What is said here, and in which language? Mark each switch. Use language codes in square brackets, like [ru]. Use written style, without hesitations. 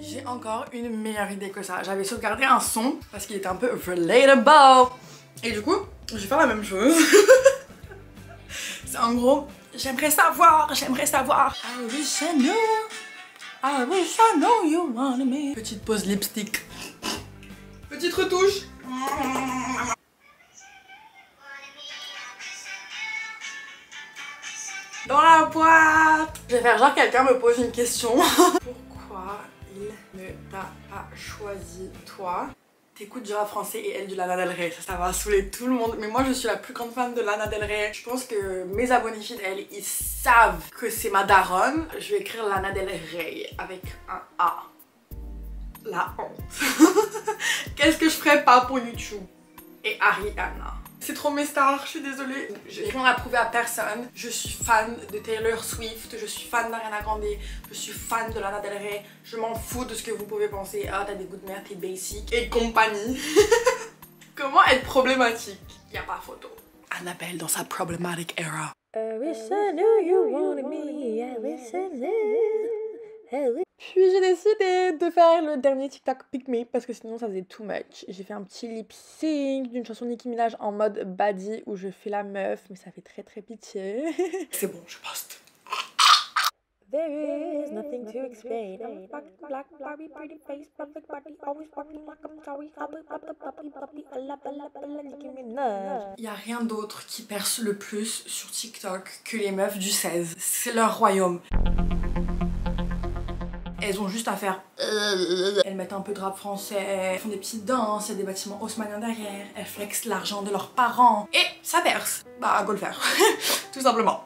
[fr] J'ai encore une meilleure idée que ça. J'avais sauvegardé un son parce qu'il était un peu relatable. Et du coup, je vais faire la même chose. C'est en gros, j'aimerais savoir. [en] I wish I know you wanted me. [fr] Petite pause lipstick. Petite retouche. Dans la boîte. Je vais faire genre quelqu'un me pose une question. Pourquoi il ne t'a pas choisi toi? T'écoutes du rap français et elle du Lana Del Rey. Ça va saouler tout le monde. Mais moi je suis la plus grande fan de Lana Del Rey. Je pense que mes abonnés fidèles, ils savent que c'est ma daronne. Je vais écrire Lana Del Rey avec un A. La honte. Qu'est-ce que je ferais pas pour YouTube? Et Ariana. C'est trop mes stars, je suis désolée. J'ai rien à prouver à personne. Je suis fan de Taylor Swift, je suis fan d'Ariana Grande, je suis fan de Lana Del Rey. Je m'en fous de ce que vous pouvez penser. Ah, t'as des goûts de merde, t'es basic et compagnie. Comment être problématique? Y a pas photo. Annabelle dans sa [en] problematic era. I wish I knew you wanted me. I wish I knew. [fr] Puis j'ai décidé de faire le dernier TikTok Pick Me parce que sinon ça faisait too much. J'ai fait un petit lip sync d'une chanson Nicki Minaj en mode baddie où je fais la meuf, mais ça fait très très pitié. C'est bon, je poste. [en] There is nothing to explain. I'm a fucking black Barbie, pretty face, perfect body, always walking like I'm sorry. [fr] Nicki Minaj. Il y a rien d'autre qui perce le plus sur TikTok que les meufs du 16. C'est leur royaume. Elles ont juste à faire. Elles mettent un peu de rap français, elles font des petites danses, il y a des bâtiments haussmanniens derrière, elles flexent l'argent de leurs parents et ça perce. Bah, go le faire. Tout simplement.